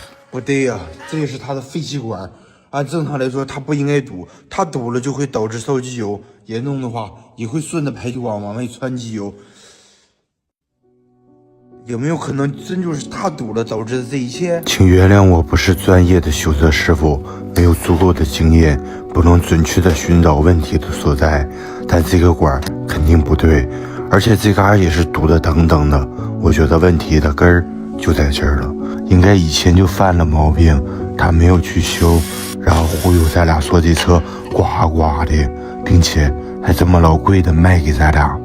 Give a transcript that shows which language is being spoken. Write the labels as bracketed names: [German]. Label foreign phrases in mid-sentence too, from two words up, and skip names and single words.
[Chinese] 不对呀，這也是它的廢氣管。按正常來說，它不應該堵，它堵了就會導致燒機油，嚴重的話也會順着排氣管往外傳機油。有沒有可能真就是它堵了導致的這一切？請原諒我不是專業的修車師傅，沒有足夠的經驗，不能準確的尋找問題的所在。但這個管肯定不對，而且這嘎也是堵得等等的。我覺得問題的根兒就在這兒了，應該以前就犯了毛病，他沒有去修，然後忽悠咱倆說這車呱呱的，並且還這麼老貴的賣給咱倆。